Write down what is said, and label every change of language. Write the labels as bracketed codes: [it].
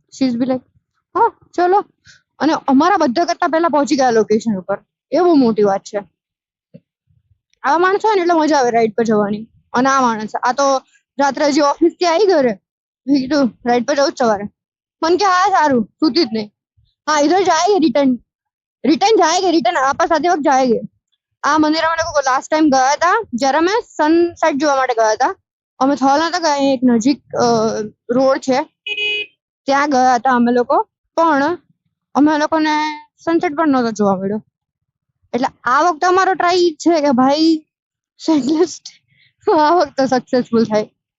[en] she is be like [hi] હા ચલો, [gu] અને અમારા બધા કરતા પહેલા પહોંચી ગયા લોકેશન ઉપર. એ બહુ મોટી વાત છે. આવા માણસ હોય ને એટલે મજા આવે રાઈડ પર જવાની. અને આ માણસ આ તો રાત્રે હજી ઓફિસ થી આવી ઘરે કીધું રાઈડ પર જવું સવારે. મને કે હા સારું, સુતી જ નહીં. [hi] हाँ इधर जाएंगे, रिटर्न जाएंगे, रिटर्न वापस आते वक्त जाएंगे. [gu] આ મંદિર અમે લોકો લાસ્ટ ટાઈમ ગયા હતા જ્યારે અમે સનસેટ જોવા માટે ગયા હતા. અમે થોલ નતા ગયા, એક નજીક રોડ છે ત્યાં ગયા હતા અમે લોકો, પણ અમે લોકોને સનસેટ પણ નતો જોવા મળ્યો. એટલે આ વખતે અમારો ટ્રાય છે કે ભાઈ સેટલિસ્ટ આ વખતે સક્સેસફુલ થાય.